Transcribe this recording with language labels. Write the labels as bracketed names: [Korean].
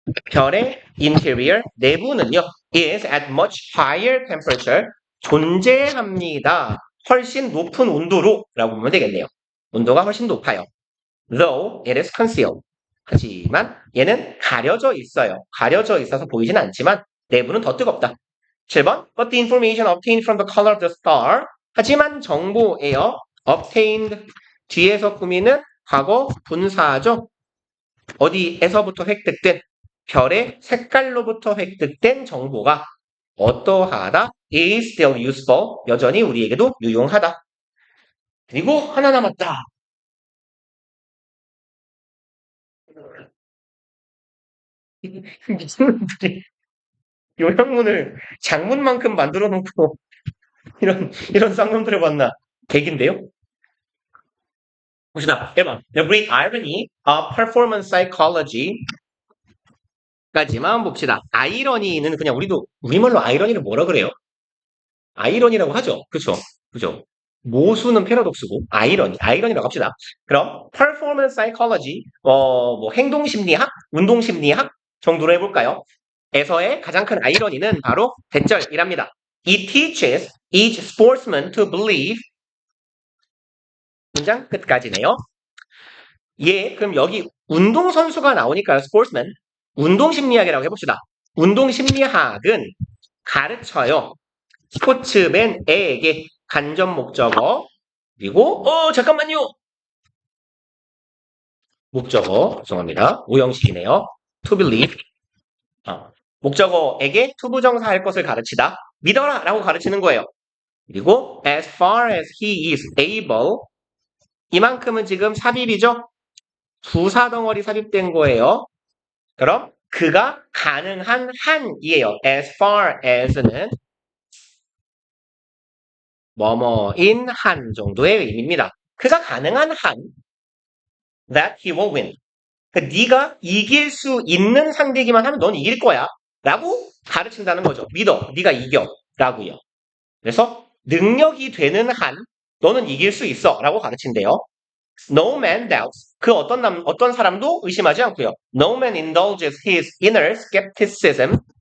[English] 별의 interior, [Korean] 내부는요, [English] is at much higher temperature. [Korean] 존재합니다. 훨씬 높은 온도로 라고 보면 되겠네요. 온도가 훨씬 높아요. [English] Though it is concealed. [Korean] 하지만 얘는 가려져 있어요. 가려져 있어서 보이진 않지만 내부는 더 뜨겁다. 7번. [English] But the information obtained from the color of the star. [Korean] 하지만 정보예요. obtained 뒤에서 꾸미는 과거 분사죠. 어디에서부터 획득된 별의 색깔로부터 획득된 정보가 어떠하다? [English] is still useful. [Korean] 여전히 우리에게도 유용하다. 그리고 하나 남았다. 무슨 분들이 요양문을 장문만큼 만들어 놓고 이런 쌍놈들을 봤나? 백인데요? 봅시다. 1번. [English] The great irony of performance psychology. 까지만 봅시다. [Korean] 아이러니는 그냥 우리말로 아이러니를 뭐라 그래요? 아이러니라고 하죠. 그쵸? 그죠? 모수는 패러독스고, 아이러니라고 합시다. 그럼, performance psychology, 뭐, 행동심리학, 운동심리학 정도로 해볼까요? 에서의 가장 큰 아이러니는 바로 대절이랍니다. [English] It teaches each sportsman to believe. [Korean] 문장 끝까지네요. 예, 그럼 여기 운동선수가 나오니까요, sportsman. 운동심리학이라고 해봅시다. 운동심리학은 가르쳐요. 스포츠맨에게 간접 목적어, 그리고, 잠깐만요! 목적어, 죄송합니다. 오형식이네요. to believe. 목적어에게 투부정사 할 것을 가르치다. 믿어라! 라고 가르치는 거예요. [English] 그리고 as far as he is able. [Korean] 이만큼은 지금 삽입이죠? 부사 덩어리 삽입된 거예요. 그럼 그가 가능한 한이에요. as far as는 뭐뭐인 한 정도의 의미입니다. 그가 가능한 한 [English] that he will win. [Korean] 그러니까 네가 이길 수 있는 상대이기만 하면 넌 이길 거야. 라고 가르친다는 거죠. 믿어. 네가 이겨. 라고요. 그래서 능력이 되는 한 너는 이길 수 있어. 라고 가르친대요. [English] No man doubts. [Korean] 그 어떤 사람도 의심하지 않고요. [English] No man indulges his inner skepticism.